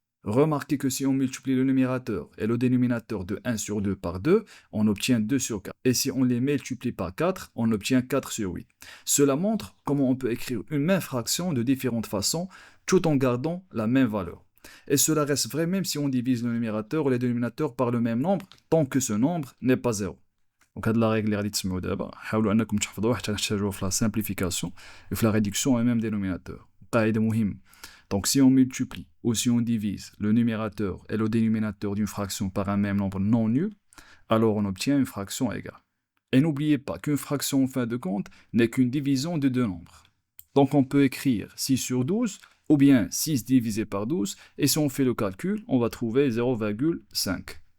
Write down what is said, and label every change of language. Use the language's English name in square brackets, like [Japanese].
[French] Remarquez que si on multiplie le numérateur et le dénominateur de 1 sur 2 par 2, on obtient 2 sur 4. Et si on les multiplie par 4, on obtient 4 sur 8. Cela montre comment on peut écrire une même fraction de différentes façons tout en gardant la même valeur. Et cela reste vrai même si on divise le numérateur ou le dénominateur par le même nombre, tant que ce nombre n'est pas 0. [Arabic] Donc, هاد [French] la règle [Arabic] اللي غادي تسمعوا دابا حاولوا انكم تحفظوها حتى نحتاجوها في [French] la simplification et [Arabic] في [French] la réduction et même dénominateur. [Arabic] قاعدة مهمة. [French] Donc si on multiplie ou si on divise le numérateur et le dénominateur d'une fraction par un même nombre non nul, alors on obtient une fraction égale. Et n'oubliez pas qu'une fraction en fin de compte n'est qu'une division de deux nombres. Donc on peut écrire 6 sur 12 ou bien 6 divisé par 12, et si on fait le calcul, on va trouver 0,5.